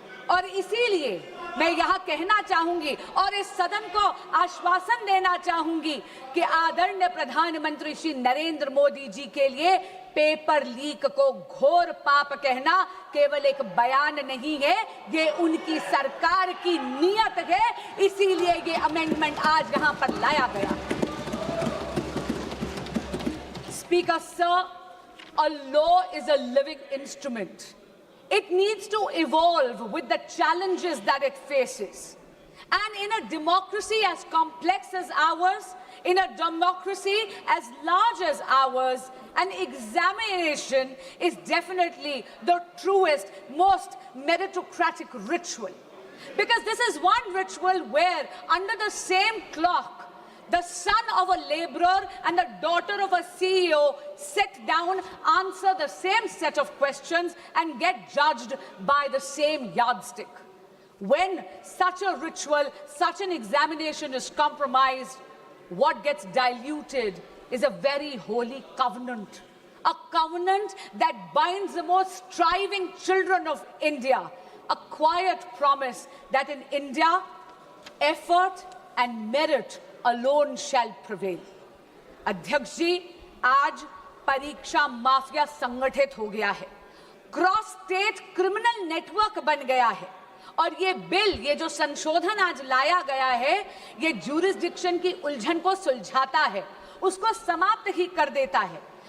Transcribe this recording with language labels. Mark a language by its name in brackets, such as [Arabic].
[Hindi] और इसीलिए मैं यहां कहना चाहूंगी और इस सदन को आश्वासन देना चाहूंगी कि आदरणीय प्रधानमंत्री श्री नरेंद्र मोदी जी के लिए पेपर लीक को घोर पाप कहना केवल एक बयान नहीं है, ये उनकी सरकार की नीयत है। इसीलिए ये अमेंडमेंट आज यहां पर लाया गया। [English] Speaker sir, a law is a living instrument. It needs to evolve with the challenges that it faces. And in a democracy as complex as ours, in a democracy as large as ours, an examination is definitely the truest, most meritocratic ritual. Because this is one ritual where under the same clock, the son of a laborer and the daughter of a CEO sit down, answer the same set of questions and get judged by the same yardstick. When such a ritual, such an examination is compromised, what gets diluted is a very holy covenant. A covenant that binds the most striving children of India. A quiet promise that in India, effort and merit alone shall prevail. [Hindi] अध्यक्ष जी, आज परीक्षा mafia संगठित हो गया है, cross state criminal network बन गया है। और ये बिल, ये जो संशोधन आज लाया गया है, ये ज्यूरिसडिक्शन की उलझन को सुलझाता है, उसको समाप्त ही कर देता है।